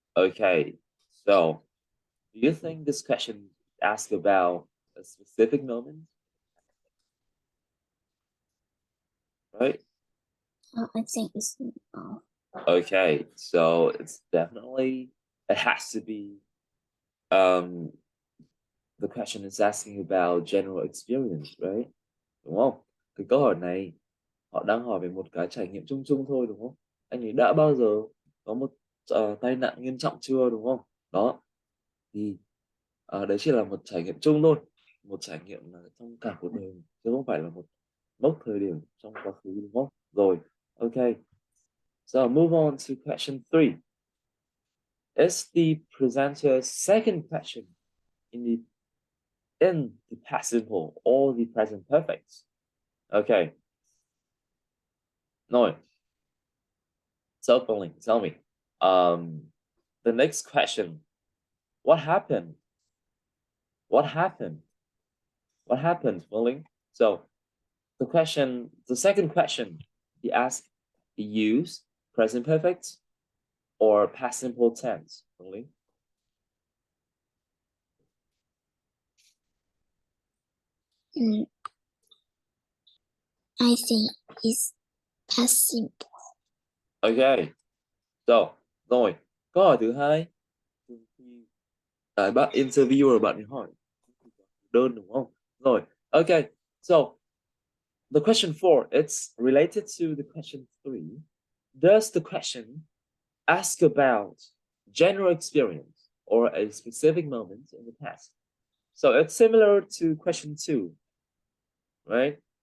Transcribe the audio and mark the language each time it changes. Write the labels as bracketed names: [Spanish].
[English] Okay, so do you think this question asks about a specific moment, right? I think it's no. Okay, so it's definitely it has to be um the question is asking about general experience, right? [Vietnamese] Đúng không? Cái câu hỏi này họ đang hỏi về một cái trải nghiệm chung chung thôi đúng không? Anh ấy đã bao giờ có một tai nạn nghiêm trọng chưa đúng không? Đó thì đấy chỉ là một trải nghiệm chung thôi, một trải nghiệm là trong cả cuộc đời chứ không phải là một mốc thời điểm trong quá khứ đúng không? [English] Rồi, okay. So move on to question 3. Is the presenter's second question in the past simple or the present perfect? Okay. No. So Pauline, tell me. The next question. What happened? What happened? What happened, Pauline? So the second question, he asked, he used present perfect or past simple tense, Pauline? I think it's past simple. Okay. So, [Vietnamese] rồi, câu hỏi thứ hai. Bạn interviewer bạn hỏi đơn đúng không? Rồi, okay. [English] So, the question 4, it's related to the question 3. Does the question ask about general experience or a specific moment in the past? So it's similar to question 2, right?